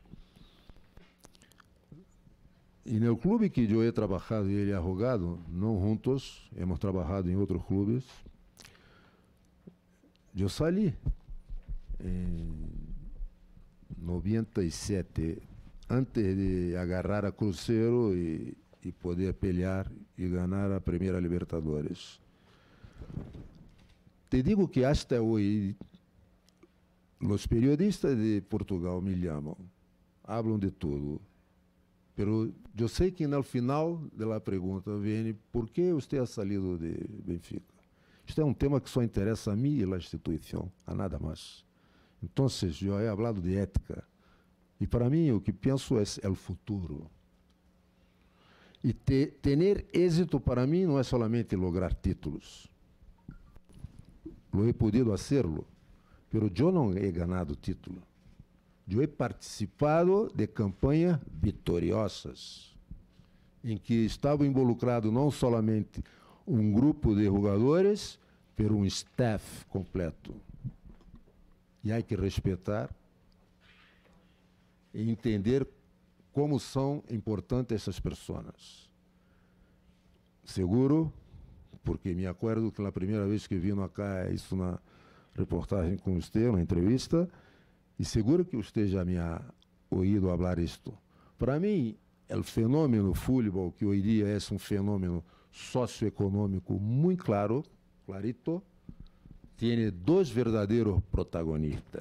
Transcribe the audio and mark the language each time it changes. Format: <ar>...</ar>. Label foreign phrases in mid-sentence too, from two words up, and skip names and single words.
<pt>E no clube que eu he trabalhado e ele ha jogado, não juntos, hemos trabalhado em outros clubes, eu saí em 97, antes de agarrar a Cruzeiro e poder pelear e ganhar a primeira Libertadores.</pt> <es>Te digo que hasta hoy los periodistas de Portugal me llaman, hablan de todo, pero yo sé que al final de la pregunta viene, ¿por qué usted ha salido de Benfica?</es> <pt>Este é um tema que só interessa a mim e a instituição, a nada mais. Então, eu</pt> <es>he hablado</es> <pt>de ética, e para mim o que penso é o futuro. E ter êxito para mim não é</pt> <es>solamente lograr títulos. Lo he podido hacerlo, pero</es> <pt>eu não</pt> <es>he ganado título.</es> <pt>Eu he participado de campanhas vitoriosas, em que estava involucrado não solamente um grupo de jogadores, pero um staff completo. E há que respeitar e entender como são importantes essas pessoas.</pt> <es>Seguro porque me acuerdo que la primera vez que vino acá hice una reportaje con usted, una entrevista, y seguro que usted ya me ha oído hablar esto. Para mí, el fenómeno fútbol, que hoy día es un fenómeno socioeconómico muy claro, clarito, tiene dos verdaderos protagonistas.</es>